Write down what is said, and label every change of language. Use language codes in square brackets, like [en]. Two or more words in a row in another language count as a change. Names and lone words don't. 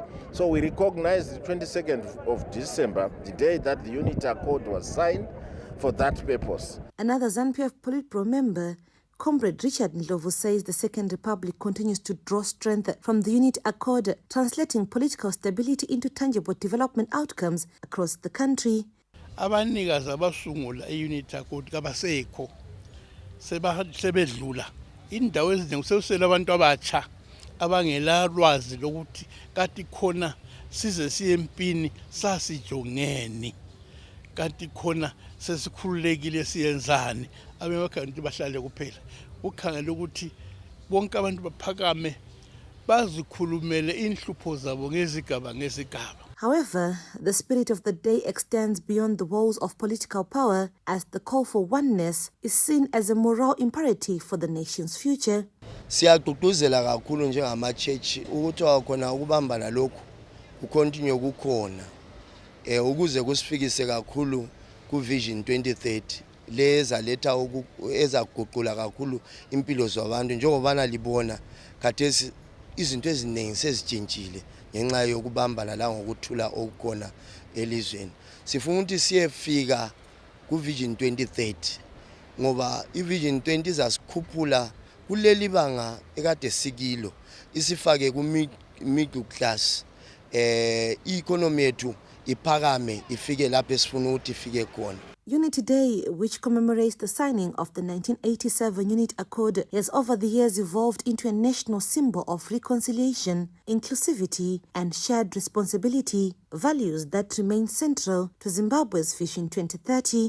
[en] So we recognize the 22nd of December, the day that the Unity Accord was signed, for that purpose. Another ZANU-PF Politburo member, Comrade Richard Ndlovu, says the Second Republic continues to draw strength from the Unity Accord, translating political stability into tangible development outcomes across the country. [nd] Abanikazi abasungula e-Unity Accord kabasekho sebedlula indawo eziningi sekusele abantu abatsha abangela lwazi lokuthi kanti khona size siye empini sasijongeni, kanti khona sesikhululekile siyenzani, abemakhaya bahlale kuphela ukhangela ukuthi bonke abantu baphakame bazikhulumele inhlupho zabo ngezigaba ngezigaba. [en] However, the spirit of the day extends beyond the walls of political power, as the call for oneness is seen as a moral imperative for the nation's future. [nd] Siyagqugquzela kakhulu njengama-church ukuthi wakhona ukubambana lokhu kucontinue kukhona ukuze kusifikise kakhulu ku-Vision 2030 leza letha ezaguqula kakhulu impilo zabantu njengobana libona khathesi izinto eziningi sezitshintshile ngenxa yokubambana la ngokuthula okukhona elizweni. Sifuna ukuthi siyefika ku-Vision 2030 ngoba i-Vision 20 izasikhuphula kuleli banga ekade sikilo isifake ku- [en] middle class [nd] i-economy yethu iphakame ifike lapho esifuna ukuthi ifike khona. [en] Unity Day, which commemorates the signing of the 1987 Unity Accord, has over the years evolved into a national symbol of reconciliation, inclusivity, and shared responsibility, values that remain central to Zimbabwe's Vision 2030.